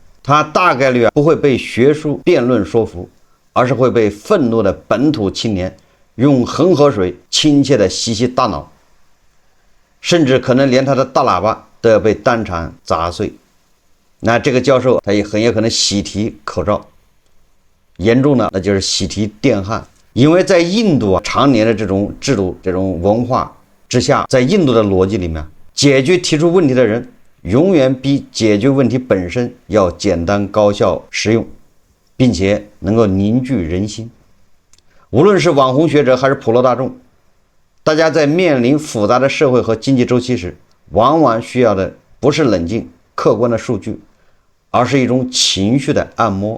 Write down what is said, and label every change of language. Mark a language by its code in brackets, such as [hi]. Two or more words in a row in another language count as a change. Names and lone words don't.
[zh] 他大概率不会被学術辯論說服，而是會被憤怒的本土青年用恆河水親切地洗洗大腦，甚至可能連他的大喇叭都要被當场砸碎。那這個教授他也很有可能喜提口罩，嚴重的那就是喜提電焊。因為在印度常年的這種制度、這種文化之下，在印度的邏輯裡面，解決提出問題的人永遠比解決問題本身要簡單、高效、實用，並且能夠凝聚人心。無論是網紅學者還是普羅大眾，大家在面臨複雜的社會和經濟周期時，往往需要的不是冷靜客觀的數據，而是一種情緒的按摩。